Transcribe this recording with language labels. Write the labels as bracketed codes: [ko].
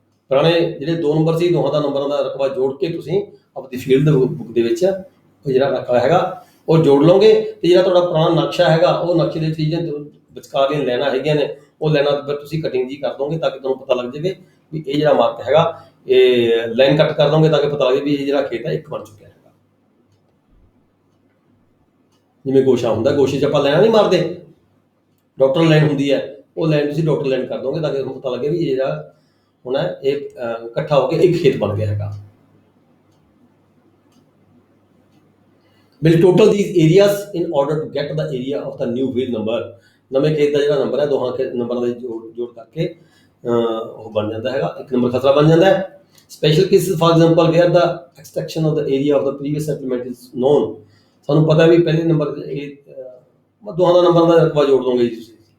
[pa] ਪੁਰਾਣੇ ਜਿਹੜੇ 2 ਨੰਬਰ ਸੀ, ਦੋਹਾਂ ਦਾ ਨੰਬਰਾਂ ਦਾ ਰਕਬਾ ਜੋੜ ਕੇ ਤੁਸੀਂ ਆਪਣੀ ਫੀਲਡ ਬੁੱਕ ਦੇ ਵਿੱਚ ਉਹ ਜਿਹੜਾ ਰਕਬਾ ਹੈਗਾ ਉਹ ਜੋੜ ਲਓਗੇ, ਤੇ ਜਿਹੜਾ ਤੁਹਾਡਾ ਪੁਰਾਣਾ ਨਕਸ਼ਾ ਹੈਗਾ ਉਹ ਨਕਸ਼ੇ ਦੇ ਚੀਜ਼ਾਂ ਵਿਚਕਾਰ ਦੀਆਂ ਲਾਈਨਾਂ ਹੈਗੀਆਂ ਨੇ, ਉਹ ਲਾਈਨਾਂ ਤੇ ਤੁਸੀਂ ਕਟਿੰਗ ਜੀ ਕਰ ਦੋਗੇ ਤਾਂ ਕਿ ਤੁਹਾਨੂੰ ਪਤਾ ਲੱਗ ਜਾਵੇ ਵੀ ਇਹ ਜਿਹੜਾ ਮਾਰਕ ਹੈਗਾ, ਇਹ ਲਾਈਨ ਕੱਟ ਕਰ ਦੋਗੇ ਤਾਂ ਕਿ ਪਤਾ ਲੱਗੇ ਵੀ ਇਹ ਜਿਹੜਾ ਖੇਤ ਹੈ ਇੱਕ ਬਣ ਚੁੱਕਿਆ ਹੈਗਾ। ਜਿਵੇਂ ਗੋਸ਼ਾ ਹੁੰਦਾ, ਗੋਸ਼ੇ 'ਚ ਆਪਾਂ ਲਾਈਨਾਂ ਨਹੀਂ ਮਾਰਦੇ, ਡਾਕਟਰ ਲਾਈਨ ਹੁੰਦੀ ਹੈ, ਉਹ ਲਾਈਨ ਤੁਸੀਂ ਡਾਕਟਰ ਲਾਈਨ ਕਰ ਦੋਗੇ ਤਾਂ ਕਿ ਤੁਹਾਨੂੰ ਪਤਾ ਲੱਗੇ ਵੀ ਇਹ ਜਿਹੜਾ ਹੁਣ ਹੈ ਇਹ ਇਕੱਠਾ ਹੋ ਕੇ ਇੱਕ ਖੇਤ ਬਣ ਗਿਆ ਹੈਗਾ। [en] Will total these areas in order to get the area of the new field number। [pa] ਨਵੇਂ ਖੇਤ ਦਾ ਜਿਹੜਾ ਨੰਬਰ ਹੈ ਦੋਹਾਂ ਨੰਬਰਾਂ ਦਾ ਜੋੜ ਕਰਕੇ ਉਹ ਬਣ ਜਾਂਦਾ ਹੈਗਾ, ਇੱਕ ਨੰਬਰ ਖਸਰਾ ਬਣ ਜਾਂਦਾ ਹੈ। [en] Special cases for example where the extension of the area of the previous settlement is known. [pa] ਸਾਨੂੰ ਪਤਾ ਵੀ ਪਹਿਲੇ ਨੰਬਰ ਇਹ ਦੋਹਾਂ ਦਾ ਨੰਬਰਾਂ ਦਾ ਰਕਬਾ ਜੋੜ ਦੋਗੇ ਜੀ ਤੁਸੀਂ।